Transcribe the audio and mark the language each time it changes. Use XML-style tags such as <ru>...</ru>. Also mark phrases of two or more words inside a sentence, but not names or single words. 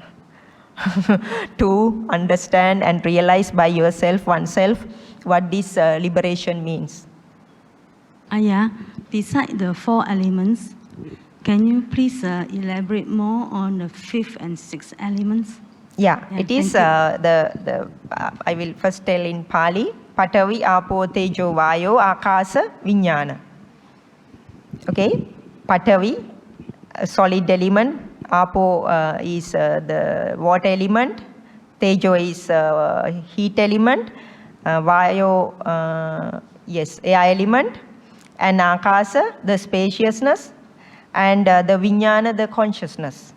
<en>To understand and realize by yourself, oneself, what this liberation means. Ayya, beside the 4 elements, can you please elaborate more on the 5th and 6th elements? Yeah, it is I will first tell in Pali,</en> <pi>Patavi, Apo, Tejo, Vayo, Akasa, Vijnana.</pi> <en>Okay, Patavi, a solid element. Apo is the water element. Tejo is heat element. Vayo, yes, air element. And Akasa, the spaciousness. And the Vijnana, the consciousness.</en>